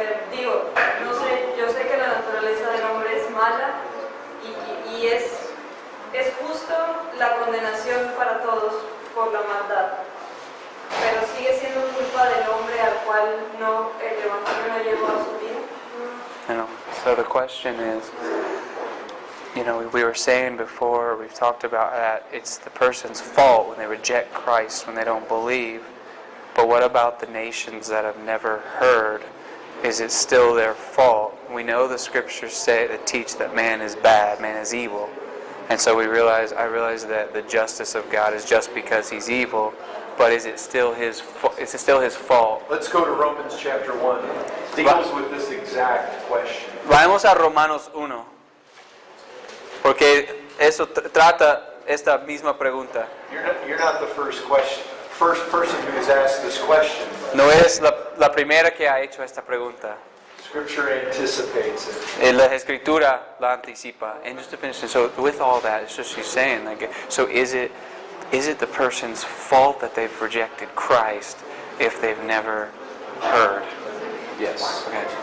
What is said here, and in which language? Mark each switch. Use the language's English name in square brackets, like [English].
[Spanish] Digo, no sé, yo sé que la naturaleza del hombre es mala y es justo la condenación para todos por la maldad, pero sigue siendo culpa del hombre al cual el Evangelio no llegó a su vida. [English] I know. So the question is, we were saying before, we've talked about that it's the person's fault when they reject Christ, when they don't believe. But what about the nations that have never heard? Is it still their fault? We know the scriptures that teach that man is bad, man is evil. And so I realize that the justice of God is just because he's evil, but is it still his fault? Let's go to Romans chapter 1. It deals with this exact question. [Spanish] Vamos a Romanos 1. Porque eso trata esta misma pregunta. [English] You're not the first person who has asked this question. [Spanish] No es la primera que ha hecho esta pregunta. [English] Scripture anticipates it. [Spanish] La Escritura la anticipa. [English] And just to finish, so with all that, it's just she's saying, so is it the person's fault that they've rejected Christ if they've never heard? Yes. Okay.